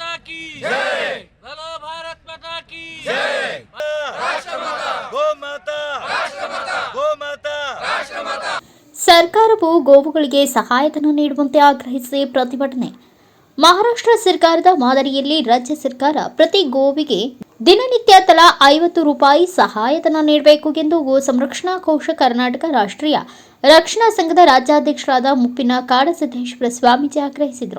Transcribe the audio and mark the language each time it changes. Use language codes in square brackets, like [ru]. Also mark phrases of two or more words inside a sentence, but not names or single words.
[hi] की जय, बोलो भारत माता की जय, राष्ट्रमाता गोमाता, राष्ट्रमाता गोमाता, राष्ट्रमाता। [kn] ಸರ್ಕಾರವು ಗೋವುಗಳಿಗೆ ಸಹಾಯಧನ ನೀಡುವಂತೆ ಆಗ್ರಹಿಸಿ ಪ್ರತಿಭಟನೆ. ಮಹಾರಾಷ್ಟ್ರ ಸರ್ಕಾರದ ಮಾದರಿಯಲ್ಲಿ ರಾಜ್ಯ ಸರ್ಕಾರ ಪ್ರತಿ ಗೋವಿಗೆ ದಿನನಿತ್ಯ ತಲಾ 50 ರೂಪಾಯಿ ಸಹಾಯಧನ ನೀಡಬೇಕು ಎಂದು ಗೋ ಸಂರಕ್ಷಣಾ ಕೋಶ ಕರ್ನಾಟಕ ರಾಷ್ಟ್ರೀಯ ರಕ್ಷಣಾ ಸಂಘದ ರಾಜ್ಯಾಧ್ಯಕ್ಷರಾದ ಮುಪ್ಪಿನ ಕಾಡಸಿದ್ದೇಶ್ವರ ಸ್ವಾಮೀಜಿ ಆಗ್ರಹಿಸಿದರು.